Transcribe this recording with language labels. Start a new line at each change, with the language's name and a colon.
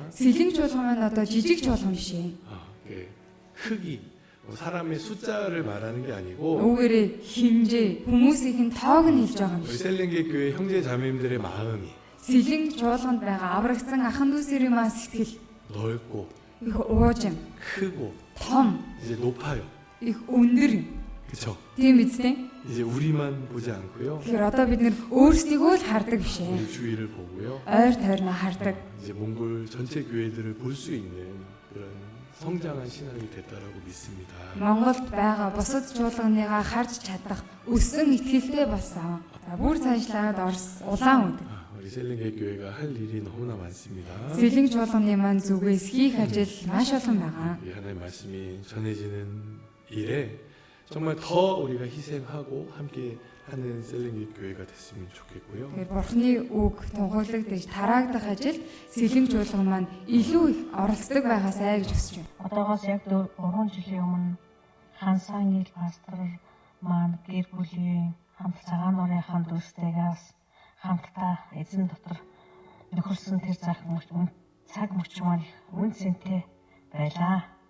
Mongolian: Сэлэнг чуулган маань одоо жижиг чуулган биш ээ.
Korean: 크기 사람의 숫자를 말하는 게 아니고
Mongolian: Үүгээрээ хэмжээ, хүмүүсийн тоог нь хэлж байгаа юм
Korean: 우리
Mongolian: биш.
Korean: 셀링게 교회 형제 자매님들의 마음이
Mongolian: Сэлэнг чуулганд байгаа аврагцсан ахын дүүсэрийн маань сэтгэл
Korean: 넓고
Mongolian: их уужим,
Korean: 크고
Mongolian: том,
Korean: 이제 높아요.
Mongolian: их өндөр.
Korean: 그렇죠?
Mongolian: Тийм үстэй.
Korean: 이제 우리만 보지 않고요.
Mongolian: Тэгэхээр одоо бид нэр өөрсдийгөө л хардаг биш ээ.
Korean: 우리 주위를 보고요.
Mongolian: Ойр тойрноо хардаг.
Korean: 이제 몽골 전체 교회들을 볼 수 있는 그런 성장한 신앙이 됐다라고 믿습니다.
Mongolian: Монголд байгаа бусад чуулганыгаа харж чадах өссөн итгэлтэй болсон. За бүр цаашлаад Орос улаан үд.
Korean: 우리 셀링게 교회가 할 일이 너무나 많습니다.
Mongolian: Сэлэнг чуулганы маань зүгээс хийх ажил маш олон байгаа.
Korean: 이 하나님 말씀이 전해지는 일에 정말 더 우리가 희생하고 함께 하는 셀링게 교회가 됐으면 좋겠고요.
Mongolian: Тэгэхээр бурхны үг тунхаглагдаж тараагдах ажил сэлэнг чуулган маань илүү их оролцдог байгаасай гэж хүсэж байна. Одоогоос яг 3 жилийн өмнө Хансан ил пастор маань гэр бүлийн хамт цагаан нуурын ахын дүүстэйгээс хамтдаа эзэн дотор нөхөрсөн тэр цаг мөч маань үн цэнтэй байлаа.